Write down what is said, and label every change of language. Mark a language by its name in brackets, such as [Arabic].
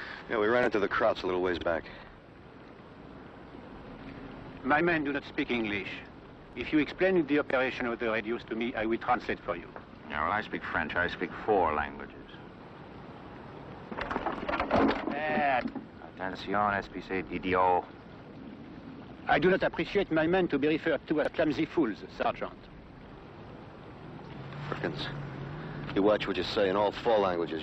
[English] Yeah, we ran into the Krauts a little ways back. My men do not speak English. If you explain the operation of the radios to me, I will translate for you. Yeah, well, I speak French. I speak 4 languages. [French] Attention, espèce d'idiot. [English] I do not appreciate my men to be referred to as clumsy fools, Sergeant. Perkins, you watch what you say in all 4 languages.